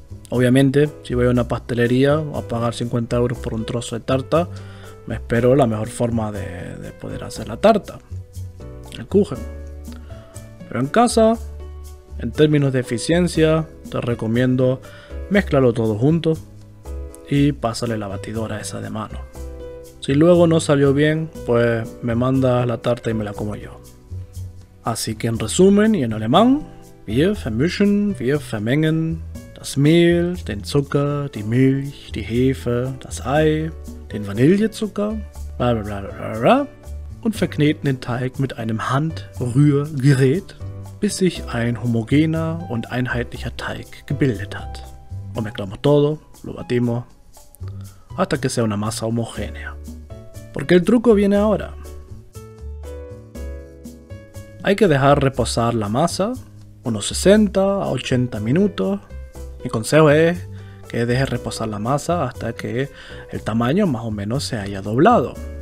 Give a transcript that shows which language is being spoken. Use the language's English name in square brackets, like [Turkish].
[Spanish] Obviamente, si voy a una pastelería a pagar 50 euros por un trozo de tarta, me espero la mejor forma de poder hacer la tarta, el Kuchen. Pero en casa, en términos de eficiencia, te recomiendo mezclarlo todo junto y pásale la batidora esa de mano. Si luego no salió bien, pues me mandas la tarta y me la como yo. Así que en resumen y en alemán, [German] wir vermischen, wir vermengen das Mehl, den Zucker, die Milch, die Hefe, das Ei, den Vanillezucker, bla bla bla bla bla, und verkneten den Teig mit einem Handrührgerät, bis sich ein homogener und einheitlicher Teig gebildet hat. [Spanish] Lo mezclamos todo, lo batimos, hasta que sea una masa homogénea. Porque el truco viene ahora. Hay que dejar reposar la masa unos 60 a 80 minutos. Mi consejo es que dejes reposar la masa hasta que el tamaño más o menos se haya doblado.